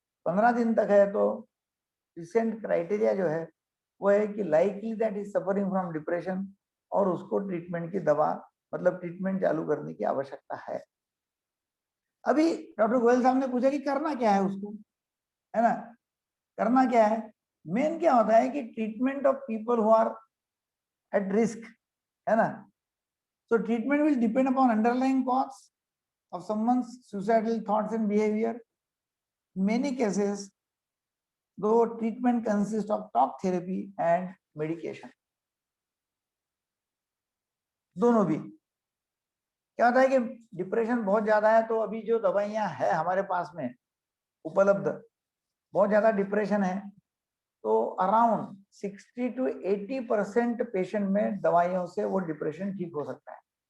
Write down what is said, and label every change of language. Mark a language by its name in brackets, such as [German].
[Hindi] 15 दिन तक है तो रिसेंट क्राइटेरिया जो है वो है कि [English] likely that is suffering from depression [Hindi] और उसको ट्रीटमेंट की दवा मतलब ट्रीटमेंट चालू करने की आवश्यकता है। अभी डॉक्टर गोयल साहब ने पूछा कि करना क्या है उसको, है ना? करना क्या है? मेन क्या होता है कि [English] treatment of people who are at risk, [Hindi] है ना? [English] So treatment will depend upon underlying cause of someone's suicidal thoughts and behavior. In many cases, though treatment consists of talk therapy and medication. [Hindi] दोनों भी। क्या होता है कि depression बहुत ज्यादा है तो अभी जो दवाइयां है हमारे पास में उपलब्ध, बहुत ज्यादा डिप्रेशन है तो अराउंड 60 to 80% पेशेंट में दवाइयों से वो डिप्रेशन ठीक हो सकता है।